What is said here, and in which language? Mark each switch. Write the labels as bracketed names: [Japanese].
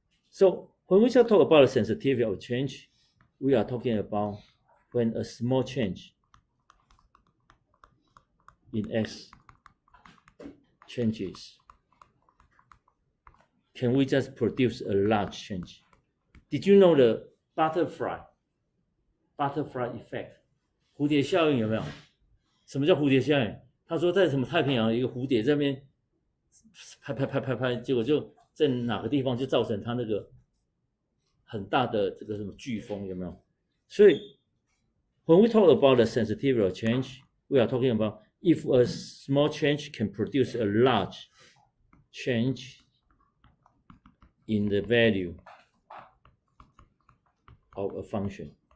[English] So when we talk about the sensitivity of change, we are talking about when a small change in X changes. Can we just produce a large change? Did you know the butterfly effect? [Chinese] 蝴蝶效应有没有？什么叫蝴蝶效应？他说在什么太平洋一个蝴蝶这边拍，结果就在哪个地方就造成它那个很大的这个什么飓风有没有？所以 [English] when we talk about the sensitivity of change, we are talking about if a small change can produce a large change in the value of a function.